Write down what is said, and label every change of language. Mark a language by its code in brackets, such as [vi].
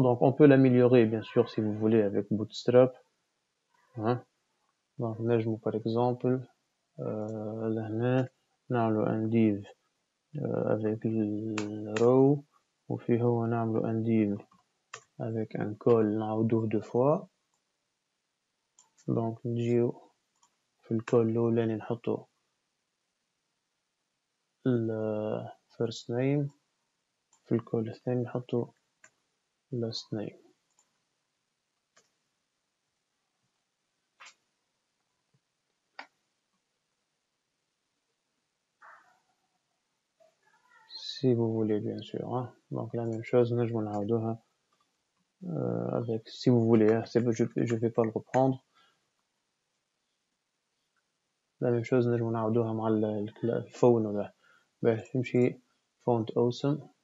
[fr] Donc on peut l'améliorer bien sûr si vous voulez avec Bootstrap. Hein. Donc [ar] نجمو [fr] par exemple [ar] لهنا نعملو [fr] un div avec le row [ar] وفيه هو نعملو [fr] un div avec un call [ar] نعاودوه [fr] 2 fois. [ar] donc نجيو في الكول الأولاني نحطو ال first name, في الكول الثاني نحطو last name. [fr] si vous voulez bien sûr. Hein. donc la même chose [ar] نجمو نعاودوها [fr] avec, si vous voulez, je vais pas le reprendre. La même chose [ar] نجمو نعاودوها مع الفون ولا نمشي font awesome.